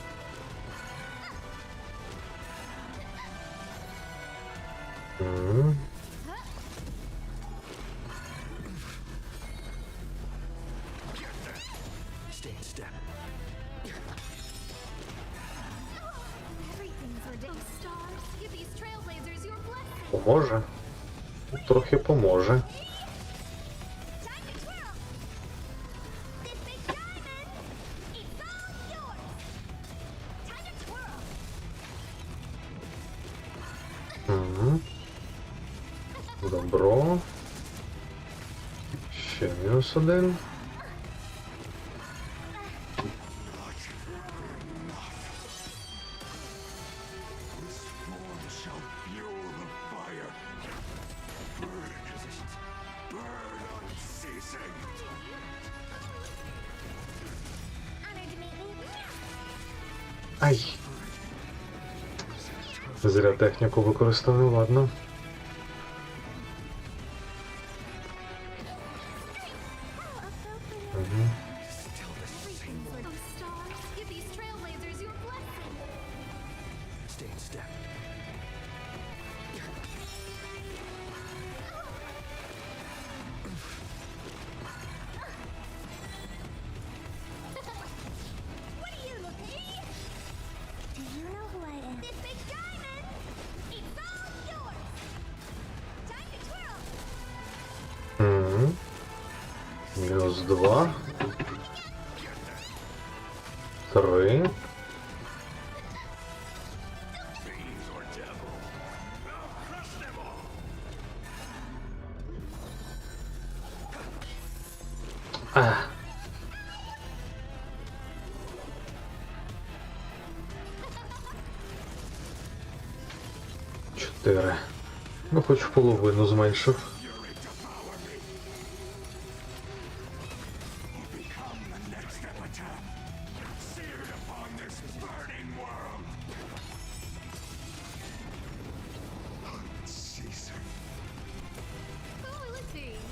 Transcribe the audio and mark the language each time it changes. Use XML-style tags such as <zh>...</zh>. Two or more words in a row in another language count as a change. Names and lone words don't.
<en>М. Stay in step. Everything's for those stars. Give these trailblazers your blessing.</en> <uk>Поможе? Трохи поможе.</uk> <en>Time to twirl! This big diamond! It's all yours! Time to twirl! Угу.</en> <uk>Добро. Ще мінус один.</uk> <en>Form shall fuel the fire. Burn. Burn unceasing. Honored to meet me. Ай!</en> <uk>Зря техніку використовую, ладно. Угу.</uk> <en>Still the same. Everything's for those stars. Give these trailblazers your blessing. Stay in step. What do you look at? Do you know who I am? This big diamond! It's all yours! Time to twirl!</en> <uk>Угу. Мінус два. Три.</uk> <en>Fiends or devil. I'll crush them all. А.</en> <uk>Чотири. Ну, хоч в половину зменшив.</uk> <en>Fury devour me. Or become the next epitaph. Seared upon this burning world. Unceasing. Who will it be?</en>